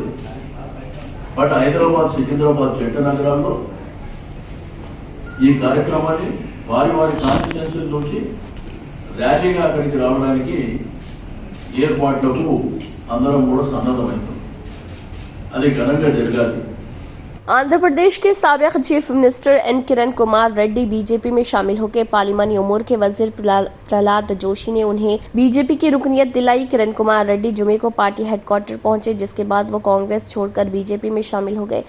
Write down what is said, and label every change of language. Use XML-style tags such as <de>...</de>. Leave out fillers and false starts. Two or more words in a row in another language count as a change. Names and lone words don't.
<te>బట్ హైదరాబాద్, సికింద్రాబాద్, జంట నగరాల్లో ఈ కార్యక్రమాన్ని వారి వారి కాన్స్టిట్యున్సీ నుంచి ర్యాలీగా అక్కడికి రావడానికి ఏర్పాట్లకు అందరం కూడా సన్నద్ధమవుతుంది. అది ఘనంగా జరగాలి.</te> <ur>آندھرا پردیش کے سابق چیف منسٹر این کرن کمار ریڈی BJP میں شامل ہو کے پارلیمانی امور کے وزیر پرہلاد جوشی نے انہیں BJP کی رکنیت دلائی۔ کرن کمار ریڈی جمعے کو پارٹی ہیڈ کوارٹر پہنچے، جس کے بعد وہ کانگریس چھوڑ کر BJP میں شامل ہو گئے۔</ur>